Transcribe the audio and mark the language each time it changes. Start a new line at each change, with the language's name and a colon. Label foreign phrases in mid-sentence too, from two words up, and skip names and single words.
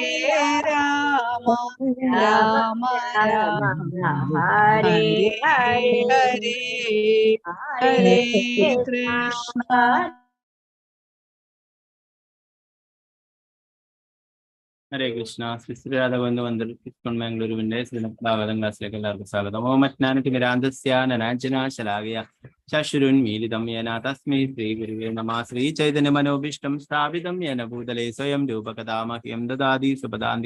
Malayalam: Rama, Rama, Rama Rama Rama, Rama, Hare Hare Hare, Hare, Hare Hare Krishna, Krishna. ഹരേ കൃഷ്ണ. ശ്രീ ശ്രീ രാധഗോവിന്ദ മന്ദിർ ഇസ്കോൺ ബാംഗ്ലൂരുവിന്റെ ശ്രീമദ്ഭാഗവതം ക്ലാസ്സിലേക്ക് എല്ലാവർക്കും സ്വാഗതം.
Sanskrit: ഓമജ്ഞാനതിമിരാന്തസ്യാനനാഞ്ജനാശലാകയ ചക്ഷുരുന്മീലിതം യേന തസ്മൈ ശ്രീ ഗുരുവേ നമഃ. ശ്രീ ചൈതന്യ മനോഭീഷ്ടം സ്ഥാപിതം യേന ഭൂതലേ സ്വയം രൂപകഥാ മഹ്യം ദദാതി സുപദാന്തി.